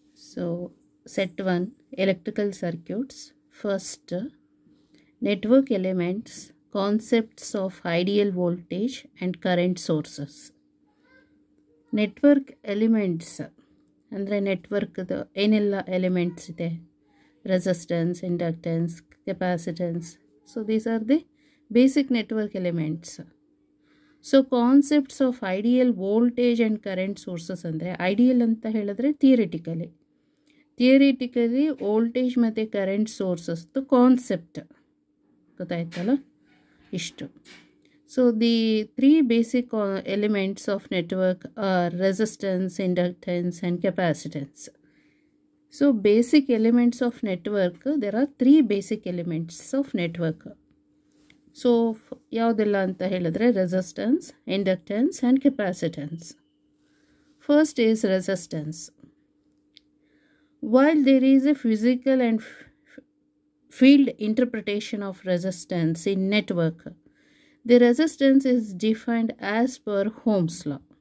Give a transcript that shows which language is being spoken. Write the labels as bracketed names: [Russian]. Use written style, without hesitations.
[English] So set 1 electrical circuits. First network elements, concepts of ideal voltage and current sources. [Kannada] Network elements ಅಂದರೆ ನೆಟ್ವರ್ಕ್ದು ಏನೆಲ್ಲ elements ಇದೆ, resistance, inductance, capacitance. [English] So these are the basic network elements. So concepts of ideal voltage and current sources [Kannada] ಅಂದರೆ ideal ಅಂತ ಹೇಳಿದ್ರೆ theoretically voltage ಮತ್ತು current ಸೋರ್ಸಸ್ದು concept ಗೊತ್ತಾಯ್ತಲ್ಲ ಇಷ್ಟು. [English] So the 3 basic elements of network are resistance, inductance and capacitance. So basic elements of network, there are 3 basic elements of network. [Kannada] So ಯಾವುದೆಲ್ಲ ಅಂತ ಹೇಳಿದ್ರೆ resistance, inductance and capacitance. [English] First is resistance. While there is a physical and field interpretation of resistance in network, the resistance is defined as per Ohm's law.